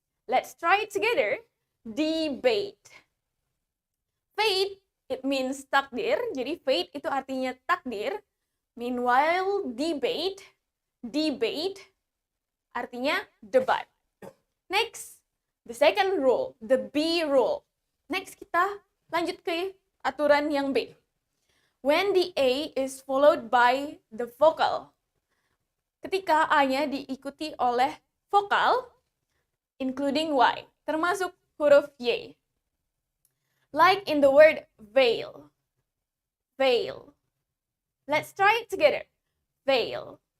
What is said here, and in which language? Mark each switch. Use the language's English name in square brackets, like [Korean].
[English] Let's try it together. Debate. Fate, it means takdir. [Indonesian] Jadi fate itu artinya takdir. Meanwhile, debate artinya debat. [English] Next, the second rule, the B rule. [Indonesian] Next, kita lanjut ke aturan yang B. [English] When the A is followed by the vocal. [Indonesian] Ketika A-nya diikuti oleh vokal, [English] including Y, [Indonesian] termasuk huruf Y. [English] Like in the word veil. Veil. Let's try it together. Veil.